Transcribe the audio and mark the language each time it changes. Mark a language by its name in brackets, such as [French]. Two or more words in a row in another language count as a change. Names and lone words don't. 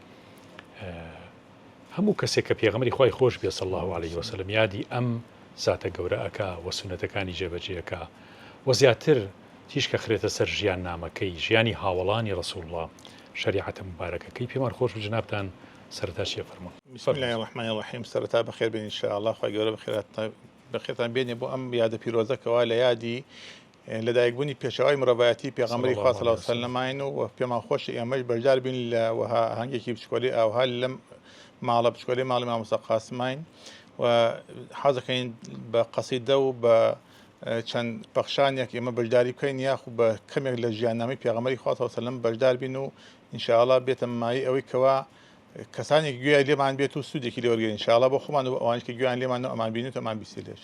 [Central Kurdish] هەموو کەسێک کە پێغەمبەری خوای خۆش بێ [Arabic] صلی الله عليه وسلم [Central Kurdish] یادی ئەم زاتە گەورە ئەکا و سونەتەکانی جێبەجێەکە و زیاتر تیش کە خرێتە سەر ژیان نامەکەی ژیانی هاوڵانی ڕەسوول الله شریعەتە مبارەکەکەی پێمان خۆش بوو جنابتان سەرەتا چیە فەرموون. [Arabic] بسم الله الرحمن الرحیم. [Central Kurdish] سەرەتا بەخێر بێن [Arabic] ئینشاء الله، [Central Kurdish] خوای گەورە بەخێرتان بێنێ بۆ ئەم یادە پیرۆزەکەوە لە یادی لەدایکبوونی پێشەوای مرۆڤایەتی پێغەمبەری خوا [Arabic] صلی الله عليه [Central Kurdish] وسلم و پێمان خۆش ئێمەش بەشدار بین لە وەها هەنگێکی بچکۆلی ئاوها لەم ماڵە بچکۆلی ماڵی مامۆستا قاسمین و حەزەکەین بە قەسیدە و بە چەند بەخشانێک ئێمە بەشداری بکەین یاخو بە کەمێک لە ژیاننامەی پێغەمبەری خوا [Arabic] صلی الله عليه وسلم [Central Kurdish] بەشدار بین و [Arabic] ئینشاء الله [Central Kurdish] بێتە مای ئەوەی کەوا کەسانێک گوێی لێمان بێت و سوودێکی لێوەرگێن [Arabic] ئینشاء الله [Central Kurdish] بۆ خۆمان و ئەوانش کە گوێیان لێمان و ئەمان بینێت و ئەمان بیستی لێ